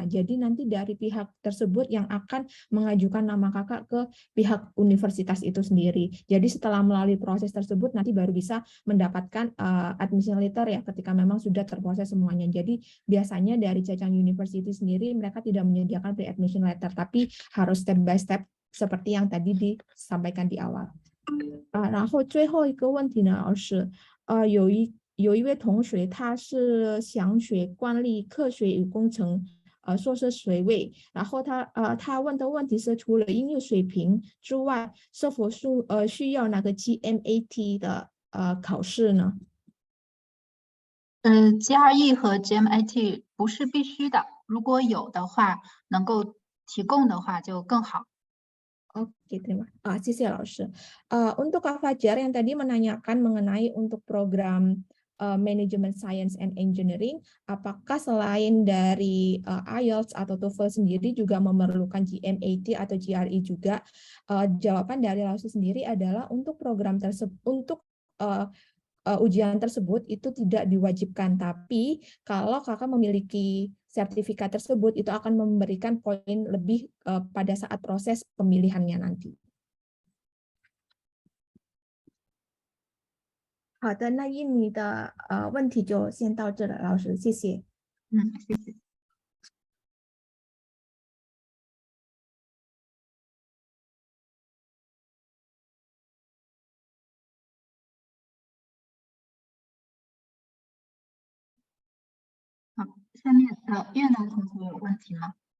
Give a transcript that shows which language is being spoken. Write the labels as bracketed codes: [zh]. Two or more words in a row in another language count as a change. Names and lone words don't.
[id] Jadi nanti dari pihak tersebut yang akan mengajukan nama kakak ke pihak universitas itu sendiri. Jadi setelah melalui proses tersebut nanti baru bisa mendapatkan [en] admission letter [id] ya ketika memang sudah terproses semuanya. Jadi biasanya dari Zhejiang University sendiri mereka tidak menyediakan [en] pre-admission letter, [id] tapi harus [en] step by step [id] seperti yang tadi disampaikan di awal. [zh] 然后最后一个问题呢是有一位同学他是想学管理科学与工程硕士学位，然后他问的问题是除了英语水平之外，是否需要那个 GMAT 的考试呢？GRE 和 GMAT 不是必须的，如果有的话，能够提供的话就更好。 [id] Oke, terima kasih ya, Laus. Untuk Kak Fajar yang tadi menanyakan mengenai untuk program [en] Management Science and Engineering, [id] apakah selain dari IELTS atau TOEFL sendiri juga memerlukan GMAT atau GRE juga? Jawaban dari Laus sendiri adalah untuk program tersebut, untuk ujian tersebut itu tidak diwajibkan, tapi kalau kakak memiliki sertifikat tersebut itu akan memberikan poin lebih pada saat proses pemilihannya nanti. [zh] 好的，那印尼的问题就先到这了，老师，谢谢。谢谢。好，下面越南同学有问题吗？